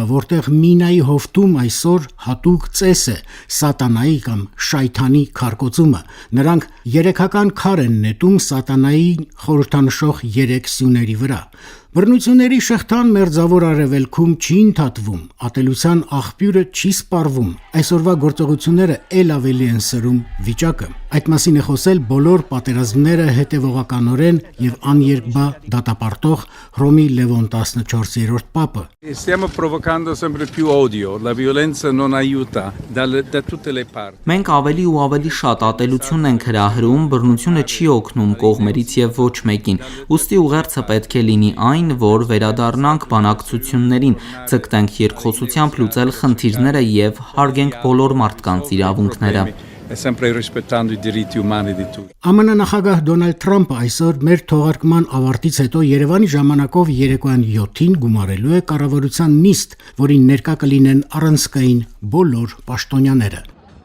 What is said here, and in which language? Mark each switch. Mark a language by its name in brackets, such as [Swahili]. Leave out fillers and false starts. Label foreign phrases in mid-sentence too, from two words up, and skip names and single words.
[Armenian] որտեղ Մինայի հովտում այսօր հատուկ ծես է սատանայի կամ շայթանի քարկոծումը։ Նրանք երեքական քար են նետում սատանայի խորհրդանշող 3 սյուների վրա։ Բռնությունների շղթան մերձավոր արևելքում չի ընդհատվում, ատելության աղբյուրը չի սպառվում, այսօրվա գործողությունները էլ ավելի են սրում վիճակը։ Այդ մասին է խոսել բոլոր պատերազմները հետևողականորեն եւ աներկբա դատապարտող Հռոմի Լևոն 14-րդ պապը։ [Italian] Stiamo provocando sempre più odio, la violenza non aiuta da tutte le parti։ [Armenian] Մենք ավելի ու ավելի շատ ատելություն ենք հրահրում, բռնությունը չի օգնում կողմերից եւ ոչ մեկին։ Ուստի ուղերձը պետք է լինի այն, որ վերադառնանք բանակցություններին, ցկտենք երկխոսությամբ լուծել խնդիրները եւ հարգենք բոլոր մարդկանց իրավունքները։ [Italian] Sempre rispettando i diritti umani di tutti։ [Armenian] ԱՄՆ նախագահ Դոնալդ Թրամփը այսօր մեր թողարկման ավարտից հետո Երևանի ժամանակով երեկոյան 7-ին գումարելու է կառավարության նիստ, որին ներկա կլինեն առանցքային բոլոր պաշտոնյաները։